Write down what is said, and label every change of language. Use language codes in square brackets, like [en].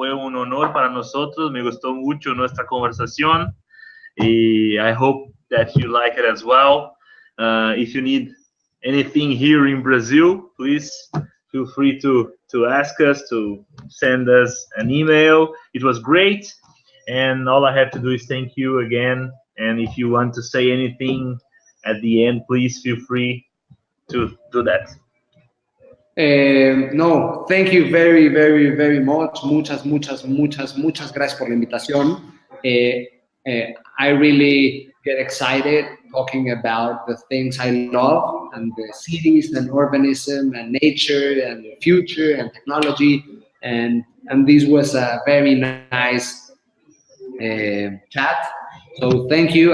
[es] Fue un honor para nosotros. Me gustó mucho nuestra conversación. [en] Y I hope that you like it as well. If you need anything here in Brazil, please feel free to ask us, to send us an email. It was great. And all I have to do is thank you again. And if you want to say anything at the end, please feel free to do that. No, thank you very, very, very much. [es] Muchas gracias por la invitación. [en] I really get excited talking about the things I love, and the cities and urbanism and nature and the future and technology. And this was a very nice chat. So thank you.